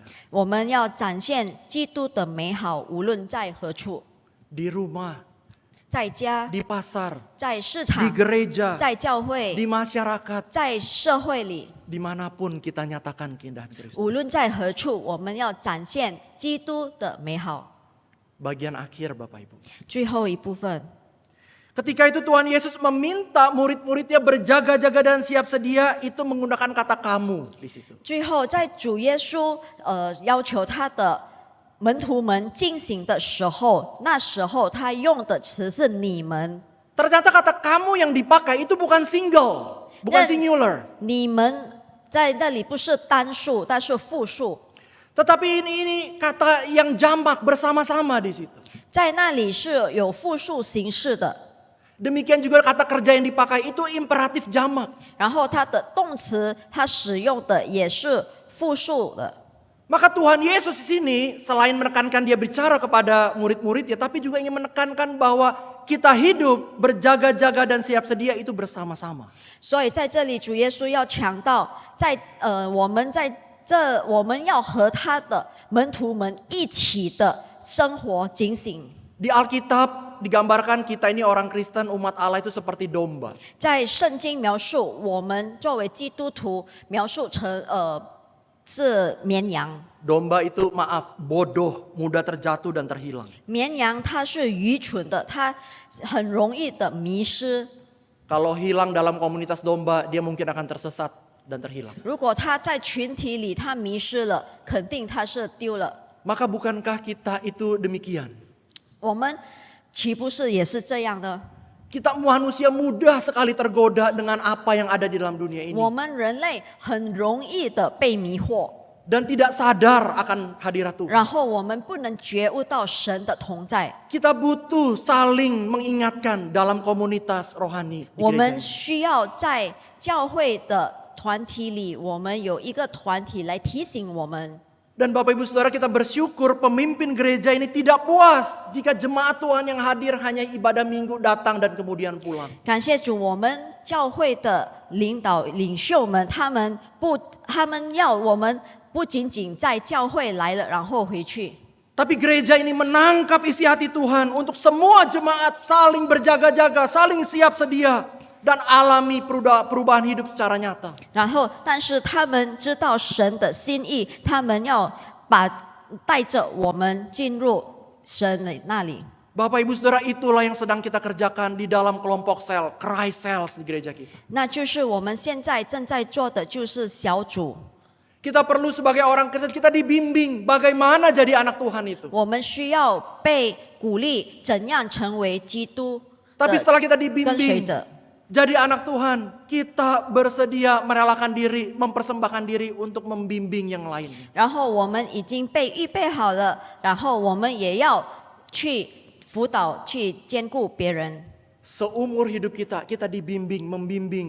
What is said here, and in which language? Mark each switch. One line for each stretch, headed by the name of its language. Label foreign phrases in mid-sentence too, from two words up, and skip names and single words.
Chinese: 我们要展现基督的美好，无论在何处，
Indonesian: Di rumah,
Chinese: 在家、
Indonesian: di pasar,
Chinese: 在市
Indonesian: di
Chinese: 场、
Indonesian: gereja,
Chinese: 在教会、
Indonesian: di masyarakat,
Chinese: 在社会里，
Indonesian: dimanapun kita nyatakan keindahan Kristus.
Chinese: 无论在何处，我们要展现基督的美好。
Indonesian: Bagian akhir Bapak Ibu.
Chinese: 最后一部分，
Indonesian: Ketika itu Tuhan Yesus meminta murid-muridnya berjaga-jaga dan siap sedia, itu menggunakan kata kamu di situ.
Chinese: 最后在主耶稣要求他的门徒们进行的时候，那时候他用的词是你们。
Indonesian: Ternyata kata kamu yang dipakai itu bukan single, bukan Dan- singular.
Chinese: 你们在那里不是单数，但是复数，
Indonesian: Tetapi ini kata yang jamak bersama-sama di situ.
Chinese: 在那里是有复数形式的。
Indonesian: Demikian juga kata kerja yang dipakai itu imperatif jamak.
Chinese: 然后它的动词，它使用的也是复数的。
Indonesian: Maka Tuhan Yesus di sini selain menekankan dia bicara kepada murid-muridnya, tapi juga ingin menekankan bahwa kita hidup berjaga-jaga dan siap sedia itu bersama-sama.
Chinese: 所以在这里，主耶稣要强调，我们要和他的门徒们一起的生活警醒。
Indonesian: Di Alkitab digambarkan kita ini orang Kristen umat Allah itu seperti domba.
Chinese: 在圣经描述我们作为基督徒，描述成是绵羊。
Indonesian: Domba itu bodoh, mudah terjatuh dan terhilang.
Chinese: 绵羊它是愚蠢的，它很容易的迷失。
Indonesian: Kalau hilang dalam komunitas domba, dia mungkin akan tersesat dan terhilang.
Chinese: 如果他在群体里他迷失了，肯定他是丢了。
Indonesian: Maka bukankah kita itu demikian?
Chinese: 我们岂不是也是这样的？
Indonesian: Kita manusia mudah sekali tergoda dengan apa yang ada di dalam dunia ini.
Chinese: 我们人类很容易的被迷惑，
Indonesian: Dan tidak sadar akan hadirat Tuhan.
Chinese: 然后我们不能觉悟到神的同在。
Indonesian: Kita butuh saling mengingatkan dalam komunitas rohani di
Chinese: 我
Indonesian: gereja
Chinese: 们
Indonesian: ini.
Chinese: 需要在教会的团体里，我们有一个团体来提醒我们。
Indonesian: Dan Bapak Ibu Saudara, kita bersyukur pemimpin gereja ini tidak puas jika jemaat Tuhan yang hadir hanya ibadah minggu datang dan kemudian pulang.
Chinese: 感谢主，我们教会的领袖们，他们要我们不仅仅在教会来了，然后回去。
Indonesian: Tapi gereja ini menangkap isi hati Tuhan untuk semua jemaat saling berjaga-jaga, saling siap sedia, dan alami perubahan hidup secara nyata.
Chinese: 然后，但是他们知道神的心意，他们要带着我们进入神的那里。
Indonesian: Bapak Ibu Saudara, itulah yang sedang kita kerjakan di dalam kelompok sel, Cry Cells di gereja kita.
Chinese: 那就是我们现在正在做的，就是小组。
Indonesian: Kita perlu sebagai orang Kristen, kita dibimbing bagaimana jadi anak Tuhan itu.
Chinese: 我们需要被鼓励，怎样成为基督
Indonesian: Tapi
Chinese: 的
Indonesian: setelah kita
Chinese: 跟随
Indonesian: dibimbing
Chinese: 者。
Indonesian: jadi anak Tuhan, kita bersedia merelakan diri, mempersembahkan diri untuk membimbing yang lainnya.
Chinese: 然后我们已经被预备好了，然后我们也要去辅导、去兼顾别人。
Indonesian: Seumur hidup kita, kita dibimbing, membimbing.